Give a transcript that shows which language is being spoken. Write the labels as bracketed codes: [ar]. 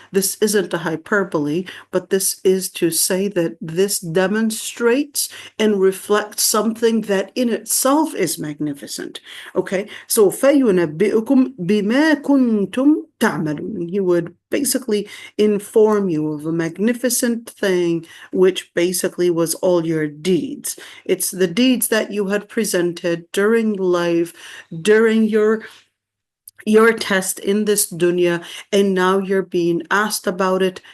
[en] This isn't a hyperbole, but this is to say that this demonstrates and reflects something that in itself is magnificent. Okay, so [ar] فَيُنَبِّئُكُمْ بِمَا كُنْتُمْ تَعْمَلُونَ. [en] He would basically inform you of a magnificent thing, which basically was all your deeds. It's the deeds that you had presented during life, during your test in this dunya, and now you're being asked about it.